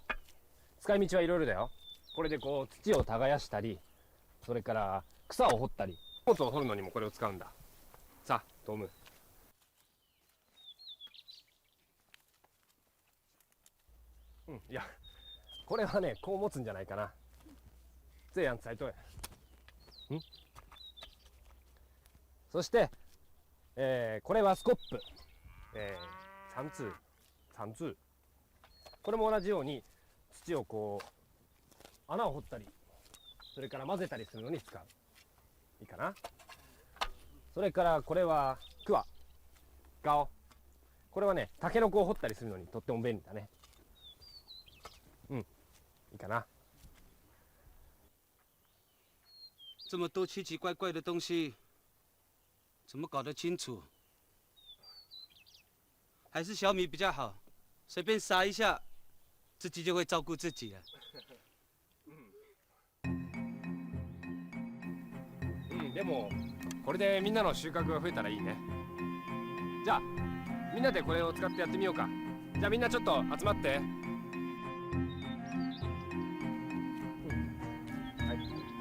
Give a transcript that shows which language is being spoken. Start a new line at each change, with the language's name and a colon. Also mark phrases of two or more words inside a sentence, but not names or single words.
Japanese: 使い道はいろいろだよ。これでこう土を耕したり、それから草を掘ったり、荷物を掘るのにもこれを使うんだ。さあ、トム。いや、これはね、こう持つんじゃないかな。
Chinese: 这样才对。
Japanese: そして、これはスコップ。
Chinese: 三通。
Japanese: これも同じように土をこう穴を掘ったり、それから混ぜたりするのに使う。いいかな。それからこれはクワ、ガオ。これはね、タケノコを掘ったりするのにとっても便利だね。いいかな。
Chinese: 这么多奇奇怪怪的东西，怎么搞得清楚？还是小米比较好，随便撒一下，自己就会照顾自己了。
Japanese: でもこれでみんなの収穫が増えたらいいね。じゃあみんなでこれを使ってやってみようか。じゃあみんなちょっと集まって。はい。